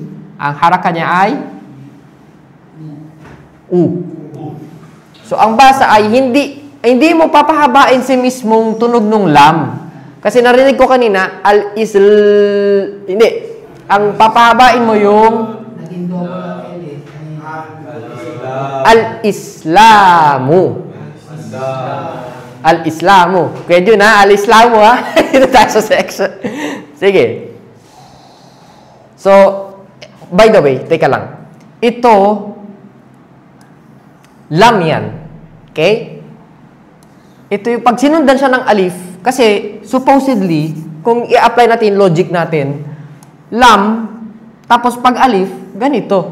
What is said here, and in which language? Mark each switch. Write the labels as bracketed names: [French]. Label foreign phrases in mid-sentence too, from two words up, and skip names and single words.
[Filipino] Ang haraka niya ay U. So, ang basa ay hindi mo papahabain si mismong tunog ng lam. Kasi narinig ko kanina, hindi. Ang papahabain mo yung Naging double ang L eh. al-Islamu. Al-Islamu. Kaya yun ha, al-Islamu ha. Ito tayo sa section. Sige. [English] So, by the way, [Filipino] teka lang. Ito, lam yan. Okay? Ito yung, pag sinundan siya ng alif, kasi supposedly, kung i-apply natin logic natin, lam, tapos pag alif, ganito.